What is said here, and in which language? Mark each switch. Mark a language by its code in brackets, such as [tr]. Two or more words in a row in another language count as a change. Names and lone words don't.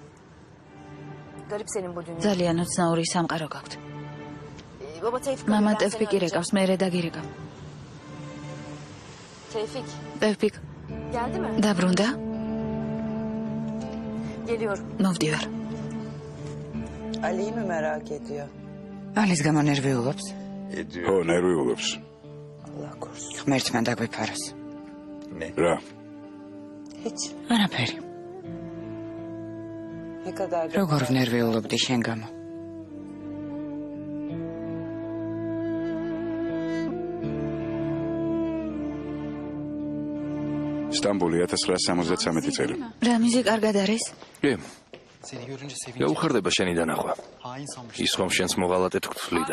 [ka] ძალიან უცნაური სამყარო გაქვთ. მამა ტევფიკი რეკავს, მე რედაგირეკავ. ტევფიკ. დაბრუნდა? მოვდივარ. [tr] Ali'yi mi merak ediyor? [ka] ალის გამო ნერვიულობს? ხო, ნერვიულობს. [tr] Allah korusun. [ka] ღმერთმა დაგვიფაროს. რა? [tr] Hiç. [ka] არაფერი. [tr] Ne kadar [ka] როგორ ვნერვიულობდი შენ გამო? სტამბოლი 1973 წელი. რამიზი კარგად არის? კი. გაუხარდება შენი დანახვა. ის ხომ შენს მოღალატედ გთვლიდა.